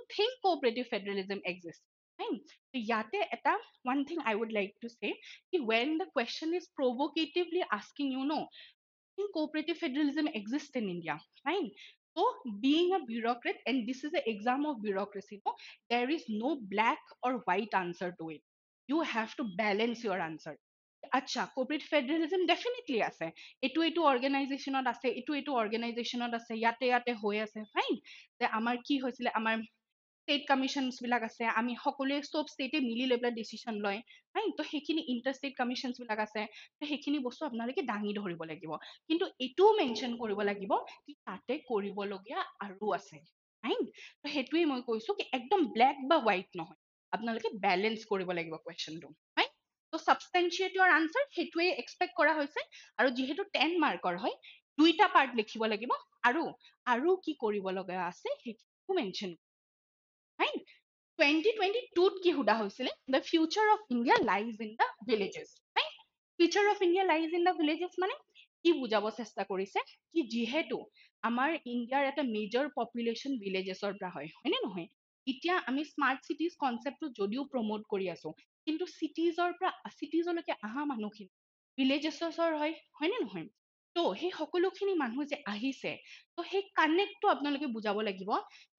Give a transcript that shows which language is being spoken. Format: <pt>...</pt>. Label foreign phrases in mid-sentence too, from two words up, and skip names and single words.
<en>think cooperative federalism exist fine</en> <as>তো ইয়াতে এটা</as> <en>one thing I would like to say ki when the question is provocatively asking you know think cooperative federalism exists in India fine so being a bureaucrat and this is an exam of bureaucracy no there is no black or white answer to it you have to balance your answer আচ্ছা cooperative federalism definitely</en> <as>আছে এটো</as> <en>অৰ্গেনাইজেচনত</en> <as>আছে এটো অৰ্গেনাইজেচনত আছে ইয়াতে হৈ আছে ফাইন যে আমাৰ কি হৈছিলে আমাৰ</as> <en>state commissions</en> <as>বিলাক আছে আমি সকলোৱে সব ষ্টেটে মিলি লৈ পেলাই ডিচিশন লয় ফাইন তো সেইখিনি</as> <en>inter state commissions</en> <as>বিলাক আছে তো সেইখিনি বস্তু আপোনালোকে দাঙি ধৰিব লাগিব কিন্তু এটোও মেনশন কৰিব লাগিব কি তাতে কৰিবলগীয়া আৰু আছে ফাইন তো সেইটোৱে মই কৈছো কি একদম ব্লেক বা হোৱাইট নহয় আপোনালোকে বেলেন্স কৰিব লাগিব কোৱেশ্চনটো ফাইন তো</as> <en>substantiate your answer</en> <as>সেইটোৱে এক্সপেক্ট কৰা হৈছে আৰু যিহেতু 10 মাৰ্কৰ হয় দুইটা পাৰ্ট লিখিব লাগিব আৰু কি কৰিব লগা আছে সেইটো মেনশন fine 2022 কি হুদা হৈছিলে</as> <en>the future of India lies in the villages</en> <as>fine</as> <en>future of India lies in the villages</en> <as>মানে কি বুজাব চেষ্টা কৰিছে কি যিহেতু আমাৰ ইণ্ডিয়াৰ এটা</as> <en>major population villages</en> <as>পৰা হয়নে নহয় এতিয়া আমি</as> <en>smart cities concept</en> <as>যদিও প্ৰমোট কৰি আছো কিন্তু চিটিজলৈকে আহা মানুহখিনি ভিলেজেছৰ হয়নে নহয় তো সেই সকলোখিনি মানুহ যে আহিছে তো সেই কানেক্টটো আপোনালোকে বুজাব লাগিব কি</as>